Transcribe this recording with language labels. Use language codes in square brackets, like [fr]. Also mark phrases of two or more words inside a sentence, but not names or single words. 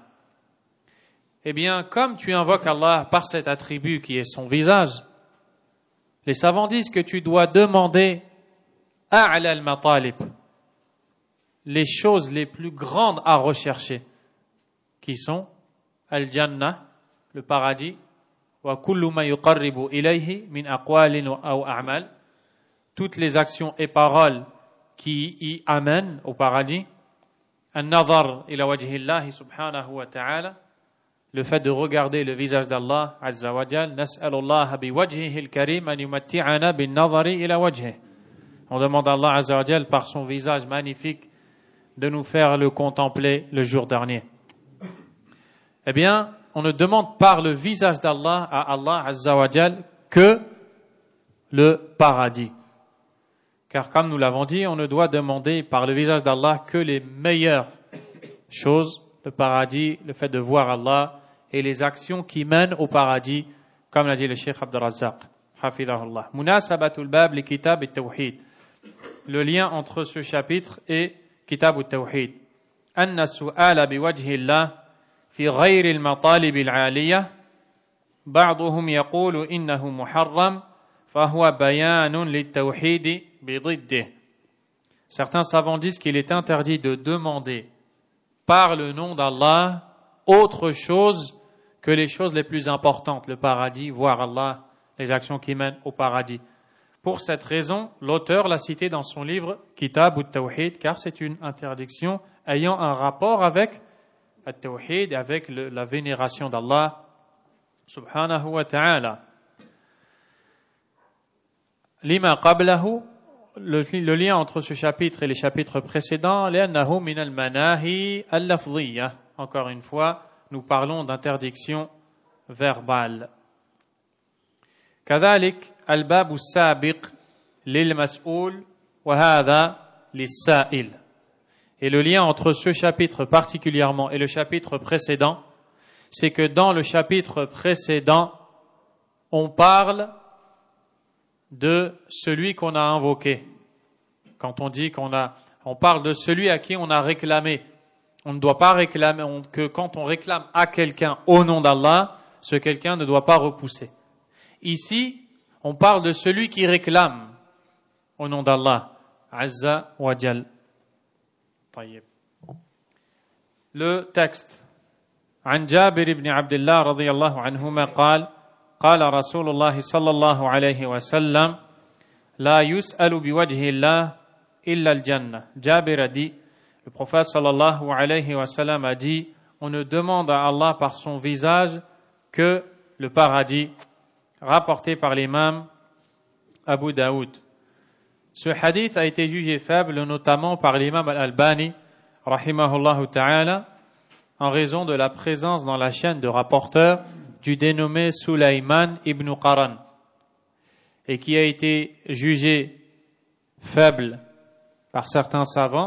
[fr] Eh bien, comme tu invoques Allah par cet attribut qui est son visage, les savants disent que tu dois demander [ar] أعلى المطالب, [fr] les choses les plus grandes à rechercher, qui sont al-jannah, le paradis, [ar] wa كل ما يقرب إليه من أقوال أو أعمال, [fr] toutes les actions et paroles qui y amène au paradis, [ar] النظر إلى وجه الله سبحانه وتعالى, [fr] le fait de regarder le visage d'Allah [ar] عز وجل, نسأل الله بوجهه الكريم أن يمتعنا بالنظر إلى وجهه. [fr] On demande à Allah [ar] عز وجل [fr] par son visage magnifique de nous faire le contempler le jour dernier. Eh bien, on ne demande par le visage d'Allah à Allah [ar] عز وجل [fr] que le paradis. Car comme nous l'avons dit, on ne doit demander par le visage d'Allah que les meilleures choses, le paradis, le fait de voir Allah et les actions qui mènent au paradis, comme l'a dit le Cheikh Abdul Razzaq, hafidahullah. [ar] مناسبة الباب لكتاب التوحيد. [fr] Le lien entre ce chapitre et kitab at-tawhid. [ar] أن السؤال بوجه الله في غير المطالب العالية. بعضهم يقول إنه محرم فهو بيان للتوحيد بضده. [fr] Certains savants disent qu'il est interdit de demander par le nom d'Allah autre chose que les choses les plus importantes, le paradis, voir Allah, les actions qui mènent au paradis. Pour cette raison, l'auteur l'a cité dans son livre Kitab at-Tawhid, car c'est une interdiction ayant un rapport avec at-Tawhid, avec la vénération d'Allah [ar] سبحانه وتعالى. لما قبله, [fr] le lien entre ce chapitre et les chapitres précédents, [ar] لأنه من المناهي اللفظية. [fr] Encore une fois, nous parlons d'interdiction verbale. [ar] كذلك الباب السابق للمسؤول وهذا للسائل. [fr] Et le lien entre ce chapitre particulièrement et le chapitre précédent, c'est que dans le chapitre précédent, on parle de celui qu'on a invoqué. Quand on dit on parle de celui à qui on a réclamé. On ne doit pas réclamer, que quand on réclame à quelqu'un au nom d'Allah, ce quelqu'un ne doit pas repousser. Ici, on parle de celui qui réclame au nom d'Allah, [ar] عز وجل. [fr] Le texte. [ar] عن جابر بن عبد الله رضي الله عنهما قال قال رسول الله صلى الله عليه وسلم لا يسأل بوجه الله إلا الجنة. [fr] Jabir a dit, le prophète [ar] صلى الله عليه وسلم [fr] a dit, on ne demande à Allah par son visage que le paradis, rapporté par l'imam Abu Daoud. Ce hadith a été jugé faible notamment par l'imam Al-Albani [ar] رحمه الله تعالى [fr] en raison de la présence dans la chaîne de rapporteurs du dénommé Sulayman ibn Qaran et qui a été jugé faible par certains savants.